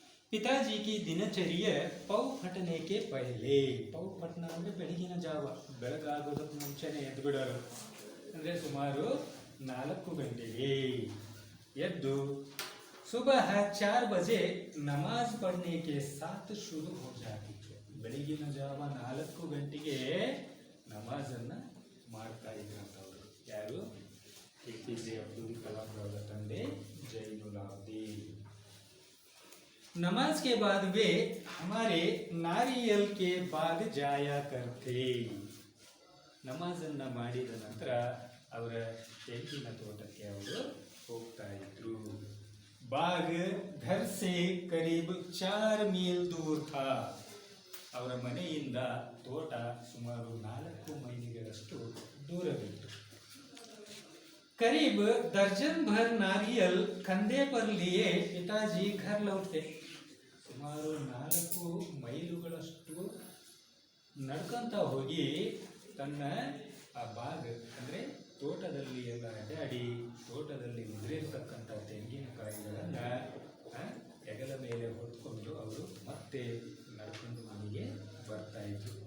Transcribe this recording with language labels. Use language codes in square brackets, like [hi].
[hi] ಪಿತಾಜಿ ಕಿ ದಿನಚರ್ಯ ಪೌ ಫಟನೆಗೆ ಪಹಲೆ, [kn] ಪೌ ಫಟನ ಅಂದರೆ ಬೆಳಗಿನ ಜಾವ, ಬೆಳಗಾಗೋದಕ್ಕೆ ಮುಂಚೆನೆ ಎದ್ದು ಬಿಡೋರು, ಅಂದರೆ ಸುಮಾರು 4 ಗಂಟೆಗೆ ಎದ್ದು [hi] सुबह 4 बजे नमाज पढ़ने के साथ शुरू हो जाती है। [kn] ಬೆಳಗಿನ ಜಾವ 4 ಗಂಟೆಗೆ ನಮಾಜನ್ನು ಮಾಡ್ತಾ ಇದ್ರಂಥವ್ರು ಯಾರು? ಎಪಿಜೆ ಅಬ್ದುಲ್ ಕಲಾಂ ಅವರ ತಂದೆ ಜೈನುಲಾಬ್ದೀನ್। [hi] नमाज के बाद वे हमारे नारियल के बाग जाया करते। [kn] ನಮಾಜನ್ನು ಮಾಡಿದ ನಂತರ ಅವರ ತೆಂಗಿನ ತೋಟಕ್ಕೆ ಅವರು ಹೋಗ್ತಾ ಇದ್ರು। [hi] बाग घर से करीब 4 मील दूर था। [kn] ಅವರ ಮನೆಯಿಂದ ತೋಟ ಸುಮಾರು 4 ಮೈಲಿಗಳಷ್ಟು ದೂರವಿತ್ತು। [hi] करीब दर्जन भर नारियल कंधे पर लिए पिताजी घर लौटते। [kn] ಸುಮಾರು 4 ಮೈಲುಗಳಷ್ಟು ನಡ್ಕೊಂತ ಹೋಗಿ ತನ್ನ ಆ ಬಾಗ್ ಅಂದರೆ ತೋಟದಲ್ಲಿ ಎಲ್ಲ ಅಡ್ಡಾಡಿ ತೋಟದಲ್ಲಿ ಉದುರಿರ್ತಕ್ಕಂಥ ತೆಂಗಿನಕಾಯಿಗಳನ್ನು ಹೆಗಲ ಮೇಲೆ ಹೊತ್ಕೊಂಡು ಅವರು ಮತ್ತೆ ನಡ್ಕೊಂಡು ಮನೆಗೆ ಬರ್ತಾ ಇದ್ರು।